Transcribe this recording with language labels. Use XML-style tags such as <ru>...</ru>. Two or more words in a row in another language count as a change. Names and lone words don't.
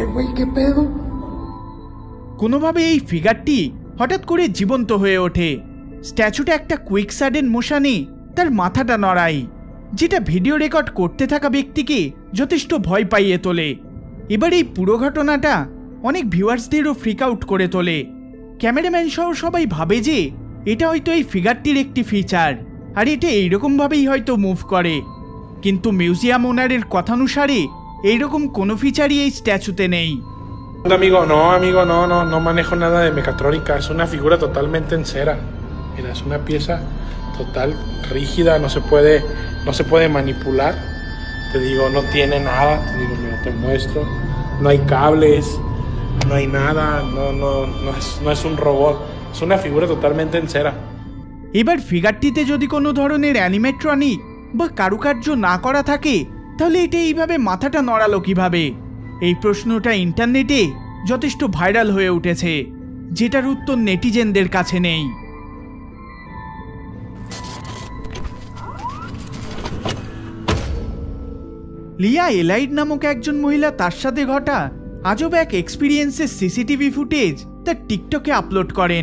<es>¿qué pedo?</es> <bn>কোনোভাবে এই ফিগারটি হঠাৎ করে জীবন্ত হয়ে ওঠে। স্ট্যাচুটা একটা</bn> <en>quick sudden motion</en> <bn>তার মাথাটা নড়ায়, যেটা ভিডিও রেকর্ড করতে থাকা ব্যক্তিকে যথেষ্ট ভয় পাইয়ে তোলে। এবার এই পুরো ঘটনাটা অনেক ভিউয়ার্সদেরও</bn> <en>freak out</en> <bn>করে তোলে। ক্যামেরাম্যান সহ সবাই ভাবে যে এটা হয়তো এই ফিগারটির একটি ফিচার, আর এটা এইরকমভাবেই হয়তো মুভ করে। কিন্তু</bn> <en>museum owner's</en> <bn>কথানুসারে এইরকম কোনো ফিচারই এই স্ট্যাচুতে নেই।</bn> <es>Amigo, no manejo nada de mecatrónica, es una figura totalmente en cera. Mira, es una pieza total, rígida, no se puede manipular. Te digo, no tiene nada, te digo, mira, te muestro, no hay cables, no hay nada, no es un robot, es una figura totalmente en cera.</es> <bn>এবার ফিগারটিতে যদি কোনো ধরনের অ্যানিমেট্রনিক বা কারুকার্য না করা থাকে, তাহলে এটা এইভাবে মাথাটা নড়ালো কিভাবে? এই প্রশ্নটা ইন্টারনেটে যথেষ্ট ভাইরাল হয়ে উঠেছে, যেটার উত্তর নেটিজেনদের কাছে নেই। লিয়া এলাইড নামক একজন মহিলা তার সাথে ঘটা আজব এক</bn> <en>experience's CCTV footage</en> <bn>তার টিকটকে আপলোড করেন।</bn>